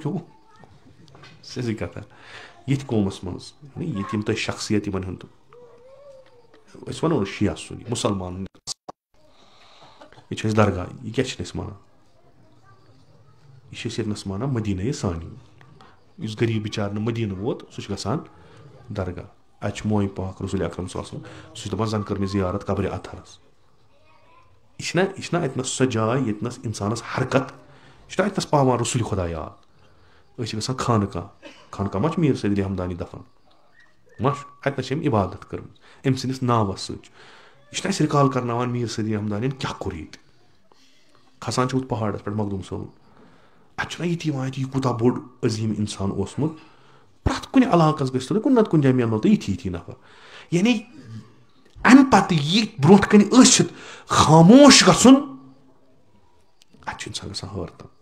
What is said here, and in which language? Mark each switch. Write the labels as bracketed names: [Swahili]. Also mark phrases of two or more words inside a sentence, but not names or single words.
[Kashmiri] کھیوٚو سیٚزٕے کَتھا یِتھ قومَس منٛز ییٚتہِ یِم تۄہہِ شخصیت یِمن ہُنٛد أسۍ وَنو نہٕ شِیا سُنی مُسلمان یہِ چھِ أسۍ درگاہ یہِ کیٛاہ چھِنہٕ أسۍ مانان یہِ چھِ أسۍ ییٚتنَس مانان مدیٖنَے سانی یُس غریٖب بِچار نہٕ مدیٖنہٕ ووت سُہ چھُ گژھان درگاہ اَتہِ چھُ موے پاک رسول اکرم [Arabic] صلی اللہ علیہ وسلم [Kashmiri] سُہ چھُ دَپان زَن کٔر مےٚ زِیارت قبرِ اطہرس یہ چھنا اتنس سۄ جاے ییٚتنس اِنسانس حرکت یہ چھنا اتنس پاوان رسول خدا یاد أسۍ چھِ گژھان خانقاہ ما چھُ میٖر صدری ہمدانی دفن ما چھُ اتنس چھِ أمۍ عبادت کٔرمٕژ أمۍ سٕنٛدِس ناوس سۭتۍ یہ چھنا اَسہِ رِکال کرناوان میٖر صدری ہمدانین کیاہ کوٚر ییٚتہِ کھسان چھِ ہُتھ پہاڑس پٮ۪ٹھ مخدوٗم صٲبُن اتہِ چھُنہ یہِ تہِ یِوان یہِ کوٗتاہ بوٚڑ عظیٖم اِنسان اوسمُت پرٛٮ۪تھ کُنہِ علاقس گٔژھِو تُہۍ کُنہِ نتہٕ کُنہِ جایہِ مِلنو تۄہہِ یِتھی نفر یعنی امہِ پتہٕ یہِ برونٛٹھ کنہِ ٲسِتھ خاموش گژھُن اتہِ چھُ انسان گژھان حٲرتن